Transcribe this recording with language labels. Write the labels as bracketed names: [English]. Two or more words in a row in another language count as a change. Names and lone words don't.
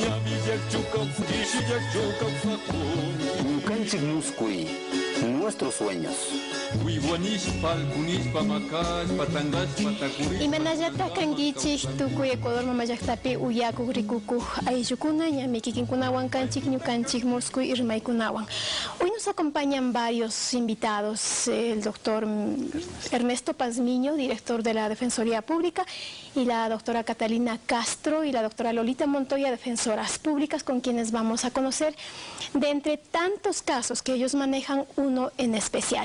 [Spanish] Nuestros sueños. [Quechua] Imanallata kankichik tukuy Ecuador mamayaqtapi uyakuq rikukuq ayllukuna ñami kikinkunawan kanchik ñukanchik muskuy irmaykunawan. [Spanish] Hoy nos acompañan varios invitados, el doctor Ernesto Pazmiño, director de la Defensoría Pública, y la doctora Catalina Castro y la doctora Lolita Montoya, defensoras públicas, con quienes vamos a conocer de entre tantos casos que ellos manejan uno en especial.